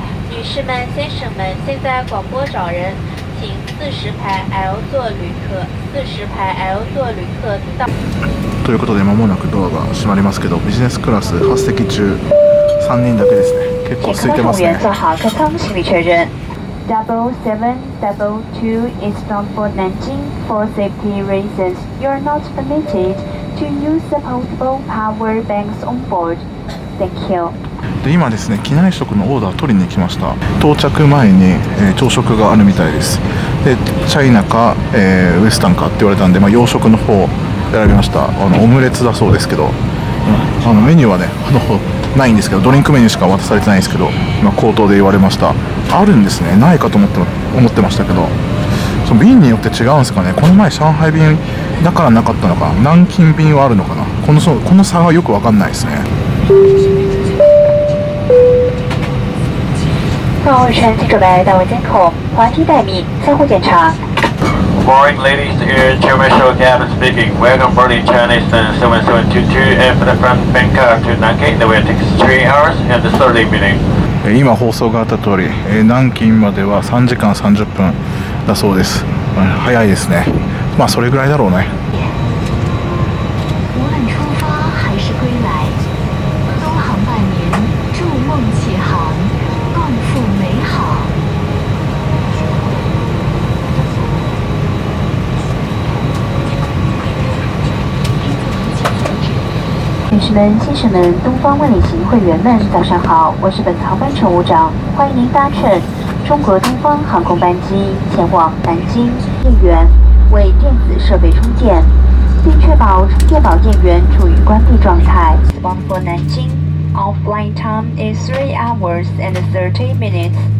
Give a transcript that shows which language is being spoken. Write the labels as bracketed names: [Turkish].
[Chinese] 女士们、先生们，现在广播找人，请40排 L 座旅客、40排 L 座旅客到。 [Japanese] ということで間もなくドアが閉まりますけど、ビジネスクラス8席中3人だけですね。結構空いてますね。 [Chinese] 做好客舱行李确认。 [English] 7722 is bound for Nanjing. For safety reasons, you are not permitted to use the portable power banks on board. Thank you. [Japanese] で今ですね、機内食のオーダー取りに来ました。到着前に、朝食があるみたいです。でチャイナか、ウエスタンかって言われたんで、洋食の方を選びました。オムレツだそうですけど、メニューはねないんですけど、ドリンクメニューしか渡されてないんですけど、口頭で言われました。あるんですね。ないかと思ってましたけど、その便によって違うんですかね。この前上海便だからなかったのか、南京便はあるのかな。この差はよく分かんないですね。 [Chinese] 12日准备到位监控，滑梯待命，相互检查。 [English] Morning, ladies. International cabin speaking. Welcome boarding Chinese 7722 and from Bangkok to Nanking. The way takes 3 hours and 30 minutes. [Japanese] 今放送があった通り、南京までは3時間30分だそうです。早いですね。それぐらいだろうね。 [Chinese] 无论出发还是归来，东航伴您筑梦启航，共赴美好。女士们、先生们，东方万里行会员们，早上好！我是本航班乘务长，欢迎您搭乘中国东方航空班机前往南京电源，为电子设备充电，并确保充电宝电源处于关闭状态。 [English] Bound for Nanjing. Our flight time is 3 hours and 30 minutes.